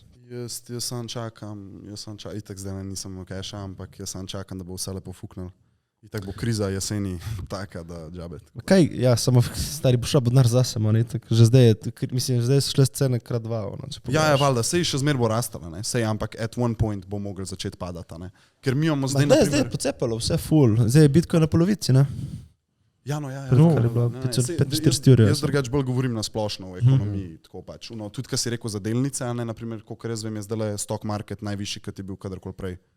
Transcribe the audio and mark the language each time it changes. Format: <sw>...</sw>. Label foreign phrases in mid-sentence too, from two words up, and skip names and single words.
<sl>Jaz sam čakam, itak zdaj nisem v keša, ampak jaz sam čakam, da bo vse lepo fuknil. Itak bo kriza jeseni taka, da džabet. Kaj, ja, samo stari bo šel denar zase, man, itak. Že zdaj je, mislim, zdaj so šle cene krat dva. Ono, Ja, valjda, sej še zmer bo rastala, ne? Sej, ampak</sl> <en>at one point</en> <sl>bo mogel začeti padati, ne? Ker mi imamo zdaj, zdaj je pocepalo, vse full. Zdaj je Bitcoin na polovici, ne? Ja, no, ja. Kar je bilo 400 evrov. Jaz drugače bolj govorim na splošno v ekonomiji, tako pač. No, tudi, kar si rekel za delnice, a ne, naprimer, koliko jaz vem, je zdaj</sl> <en>stock market</en> <sl>najvišji, kot je bil kadarkoli prej.</sl>